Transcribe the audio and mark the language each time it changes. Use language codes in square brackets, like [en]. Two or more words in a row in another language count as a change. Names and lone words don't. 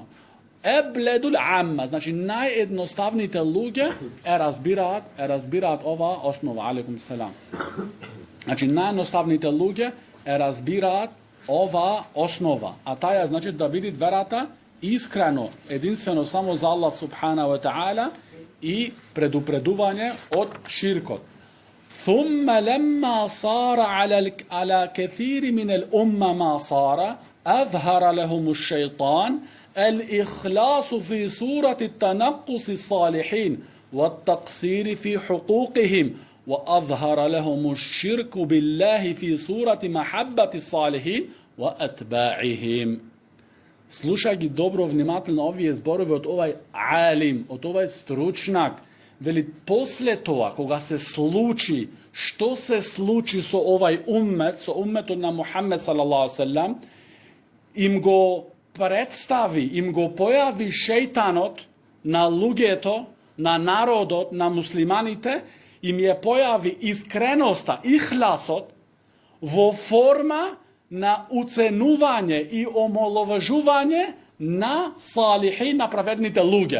[ar] أبلد العامة, [mk] значи наједноставните луѓе разбираат оваа основа. [ar] Алейкум селам. [mk] Значи, наједноставните луѓе разбираат оваа основа. А таа значи да види верата искрено, единствено само за Аллах [ar] سبحانه وتعالى [mk] и предупредување од ширкот. [ar] ثم لما صار على كثير من الأمة ما صار أظهر لهم الشيطان الإخلاص في صورة التنقص الصالحين والتقصير في حقوقهم وأظهر لهم الشرك بالله في صورة محبة الصالحين وأتباعهم. [mk] Слушај ги добро, внимателно овие зборови од овај алим, од овај стручнак. Вели, после тоа, кога се случи, што се случи со овај уммет, со умметот на Мухаммед [ar] صلى الله عليه [mk] им го представи, им го појави шејтанот на луѓето, на народот, на муслиманите, им ја појави искреноста, ихласот, во форма на уценување и омаловажување на салихи, на праведните луѓе.